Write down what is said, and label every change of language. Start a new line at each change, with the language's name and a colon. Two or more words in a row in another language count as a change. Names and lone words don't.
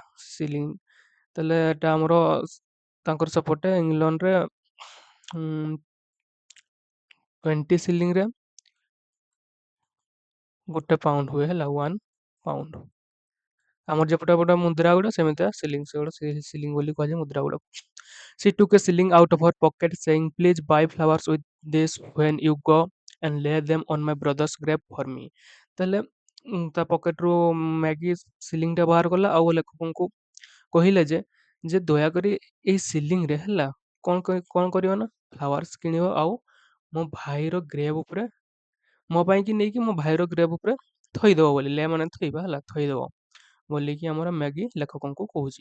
Odia: ସିଲିଂ ତାହେଲେ ଏଟା ଆମର ତାଙ୍କର ସେପଟେ ଇଂଲଣ୍ଡରେ 20 ସିଲିଂରେ ଗୋଟେ ପାଉଣ୍ଡ ହୁଏ ହେଲା 1 ପାଉଣ୍ଡ। ଆମର ଯେପଟେ ଗୋଟେ ମୁଦ୍ରା ଗୁଡ଼ା ସେମିତିଆ ସିଲିଂ ସେଗୁଡ଼ା ସିଲିଂ ବୋଲି କୁହାଯାଏ ମୁଦ୍ରା ଗୁଡ଼ାକୁ।
English: She took a shilling out of her pocket saying, "Please buy flowers with this when you go and lay them on my brother's grave for me."
Odia: ତାହେଲେ ତା ପକେଟରୁ ମ୍ୟାଗି ସିଲିଂଟା ବାହାର କଲା ଆଉ ଲେଖକଙ୍କୁ କହିଲେ ଯେ ଦୟାକରି ଏଇ ସିଲିଂରେ ହେଲା କଣ କରିବ ନା ଫ୍ଲାୱାର୍ସ କିଣିବ ଆଉ ମୋ ଭାଇର ଗ୍ରେଭ୍ ଉପରେ ମୋ ପାଇଁ କି ନେଇକି ମୋ ଭାଇର ଗ୍ରେଭ୍ ଉପରେ ଥୋଇଦବ ବୋଲି ଲେ ମାନେ ଥୋଇବା ହେଲା ଥୋଇଦବ ବୋଲିକି ଆମର ମ୍ୟାଗି ଲେଖକଙ୍କୁ କହୁଛି।